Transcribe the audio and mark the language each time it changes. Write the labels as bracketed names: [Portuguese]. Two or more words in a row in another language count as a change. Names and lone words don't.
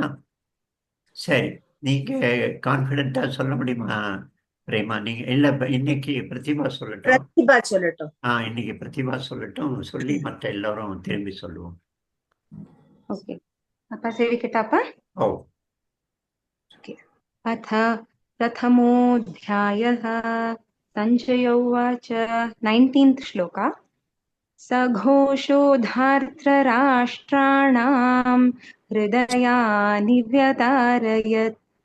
[Tamil] சரி, நீங்க கான்பிடென்டா சொல்ல முடியுமா பிரேமா? நீங்க இல்ல, இன்னைக்கு பிரதிபா சொல்லட்டும். இன்னைக்கு பிரதிபா சொல்லட்டும். சொல்லி மற்ற எல்லாரும் திரும்பி சொல்லுவோம். ஓகே, அப்பா சேவிக்கட்டாப்பா. ஓ, [Sanskrit] अथ प्रथमोऽध्यायः सञ्जय उवाच 19th श्लोका सघोषोधार्तराष्ट्राणां हृदयानि व्यदारयत्